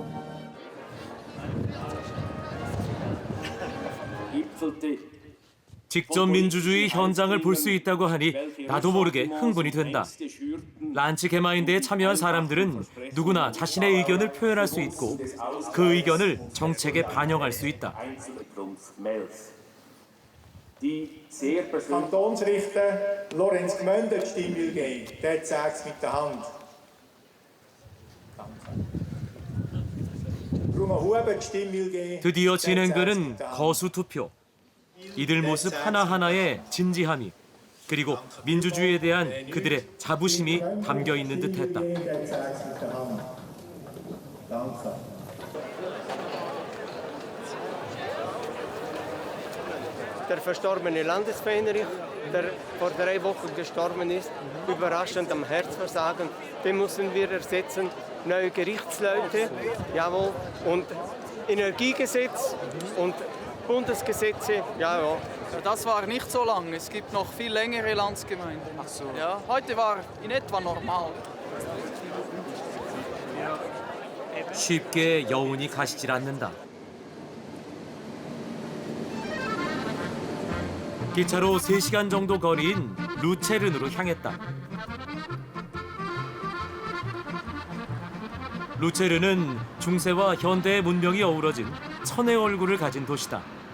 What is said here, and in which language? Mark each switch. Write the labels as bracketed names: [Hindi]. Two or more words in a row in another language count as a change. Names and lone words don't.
[Korean] 직접 민주주의 현장을 볼 수 있다고 하니 나도 모르게 흥분이 된다. 란츠 게마인데에 참여한 사람들은 누구나 자신의 의견을 표현할 수 있고 그 의견을 정책에 반영할 수 있다. [German] Kantonsrichter Lorenz Gmünder die Stimme will geben, der zeigt es mit der Hand. Bruno Huber die Stimme will geben. [Korean] 드디어 진행되는 거수 투표. 이들 모습 하나하나에 진지함이 그리고 민주주의에 대한 그들의 자부심이 담겨 있는 듯했다. [German] Der verstorbene Landesfähnerich, der vor 3 Wochen gestorben ist, überraschend am Herzversagen, den müssen wir ersetzen. Neue Gerichtsleute, jawohl, und Energiegesetz und Bundesgesetze, ja. Das war nicht so lang. Es gibt noch viel längere Landsgemeinden. Ach so. Ja, heute war in etwa normal. [Korean] 쉽게 여운이 가시질 않는다. 기차로 3시간 정도 거리인 루체른으로 향했다. 루체른은 중세와 현대의 문명이 어우러진 천의 얼굴을 가진 도시다.